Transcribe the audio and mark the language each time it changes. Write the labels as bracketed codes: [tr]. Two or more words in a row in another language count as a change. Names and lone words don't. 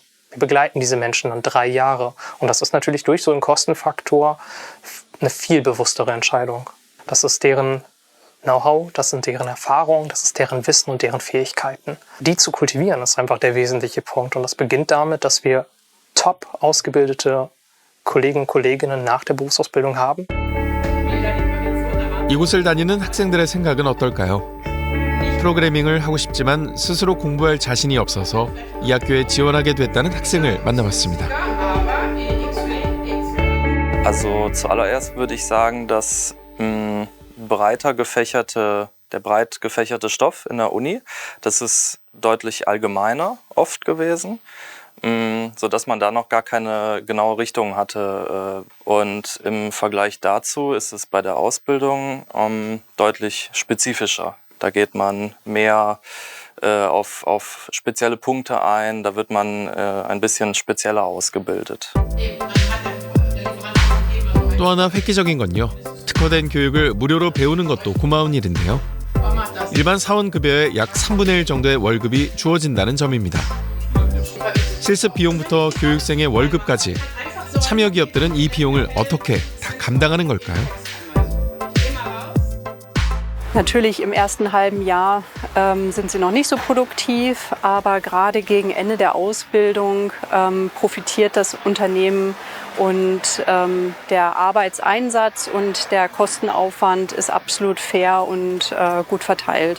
[de] Wir begleiten diese Menschen dann 3 Jahre. Und das ist natürlich durch so einen Kostenfaktor eine viel bewusstere Entscheidung. Das ist deren Know-how, das sind deren Erfahrungen, das ist deren Wissen und deren Fähigkeiten. Die zu kultivieren, ist einfach der wesentliche Punkt. Und das beginnt damit, dass wir top ausgebildete Kollegen und Kolleginnen nach der Berufsausbildung haben. [ko] 이곳을 다니는 학생들의 생각은 어떨까요? 프로그래밍을 하고 싶지만 스스로 공부할 자신이 없어서 이 학교에 지원하게 됐다는 학생을 만나봤습니다. [de] Also zuallererst würde ich sagen, dass der breit gefächerte Stoff in der Uni, das ist deutlich allgemeiner oft gewesen, sodass man da noch gar keine genaue Richtung hatte. Und im Vergleich dazu ist es bei der Ausbildung deutlich spezifischer. Da geht man mehr auf spezielle Punkte ein, da wird man ein bisschen spezieller ausgebildet. [ko] 또 하나 획기적인 건요. 특화된 교육을 무료로 배우는 것도 고마운 일인데요. 일반 사원급여의 약 3분의 1 정도의 월급이 주어진다는 점입니다. 실습 비용부터 교육생의 월급까지 참여 기업들은 이 비용을 어떻게 다 감당하는 걸까요? [de] Natürlich im ersten halben Jahr sind sie noch nicht so produktiv, aber gerade gegen Ende der Ausbildung profitiert das Unternehmen und der Arbeitseinsatz und der Kostenaufwand ist absolut fair und gut verteilt.